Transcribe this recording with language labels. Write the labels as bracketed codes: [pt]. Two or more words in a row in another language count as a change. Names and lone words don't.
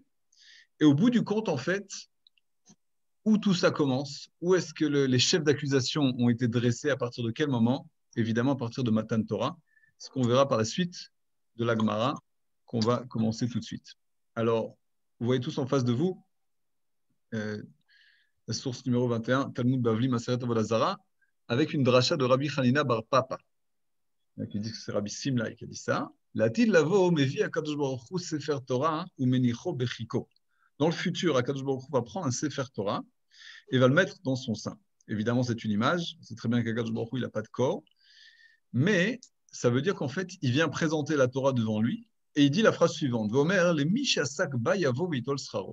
[fr] Et au bout du compte, en fait, où tout ça commence, où est-ce que les chefs d'accusation ont été dressés, à partir de quel moment, évidemment à partir de [he] מתן תורה, [fr] ce qu'on verra par la suite de la Gemara, qu'on va commencer tout de suite. Alors, vous voyez tous en face de vous, la source numéro 21, Talmud Bavli Maseret Avodah Zarah, avec une dracha de Rabbi Hanina Bar Papa, qui dit que c'est Rabbi Simlai qui a dit ça. [he] לעתיד לבוא מביא הקדוש ברוך הוא ספר תורה ומניחו בחיקו. [fr] Dans le futur, [he] הקדוש ברוך הוא [fr] va prendre un [he] ספר תורה [fr] et va le mettre dans son sein. Évidemment, c'est une image. C'est très bien qu' [he] הקדוש ברוך הוא [fr] il n'a pas de corps, mais ça veut dire qu'en fait, il vient présenter la Torah devant lui et il dit la phrase suivante: [he] ואומר למי שעסק בה יבוא ויטול שכרו.